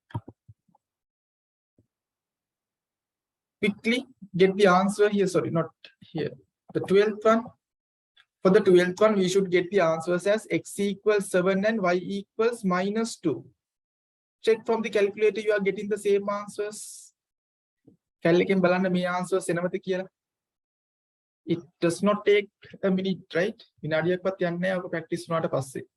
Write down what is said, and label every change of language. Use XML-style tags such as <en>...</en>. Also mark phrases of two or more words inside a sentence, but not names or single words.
<en>Quickly get the answer here. Sorry, not here. The 12th one. For the 12th one, we should get the answers as x equals 7 and y equals -2. Check from the calculator, you are getting the same answers.</en> <si>Calculator බලන්න මේ answers එනවද කියලා.</si> <en>It does not take a minute, right?</en> <si>විනාඩියක්වත් යන්නේ නැහැ ඔක practice වුණාට පස්සේ.</si>